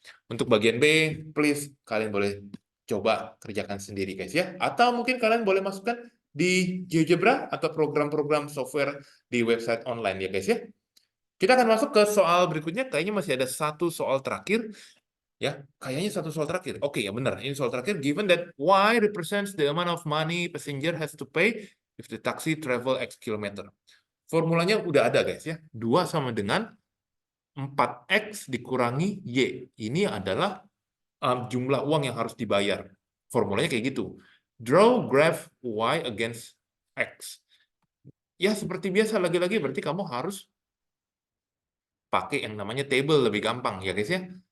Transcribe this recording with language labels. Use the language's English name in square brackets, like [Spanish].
[Indonesian] Untuk bagian B, please kalian boleh coba kerjakan sendiri guys ya. Atau mungkin kalian boleh masukkan di GeoGebra atau program-program software di website online ya guys ya. Kita akan masuk ke soal berikutnya. Kayaknya masih ada satu soal terakhir. Ya, kayaknya satu soal terakhir. Oke, ya benar. Ini soal terakhir. [English] Given that Y represents the amount of money passenger has to pay if the taxi travel X kilometer. [Indonesian] Formulanya udah ada guys ya. 2 sama dengan 4X dikurangi Y. Ini adalah jumlah uang yang harus dibayar. Formulanya kayak gitu. [English] Draw graph Y against X. [Indonesian] Ya, seperti biasa lagi-lagi berarti kamu harus pakai yang namanya table lebih gampang ya guys ya.